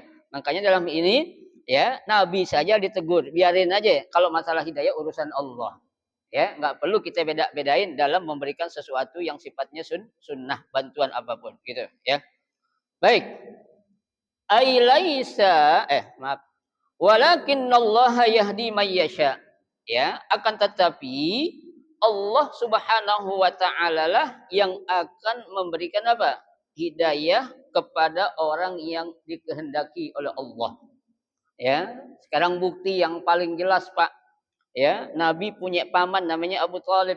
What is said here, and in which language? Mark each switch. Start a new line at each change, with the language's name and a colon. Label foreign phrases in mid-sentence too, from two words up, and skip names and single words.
Indonesian: Makanya dalam ini, ya, Nabi saja ditegur, biarin aja. Kalau masalah hidayah urusan Allah. Ya, nggak perlu kita beda-bedain dalam memberikan sesuatu yang sifatnya sunnah, bantuan apapun, gitu, ya. Baik. Ai laisa maaf.
Arabic: ولكن الله يهدي من يشاء.
Indonesian: Ya, akan tetapi Allah
Arabic: سبحانه وتعالى
Indonesian: lah yang akan memberikan apa? Hidayah kepada orang yang dikehendaki oleh Allah. Ya, sekarang bukti yang paling jelas, Pak. Ya, Nabi punya paman namanya Abu Thalib.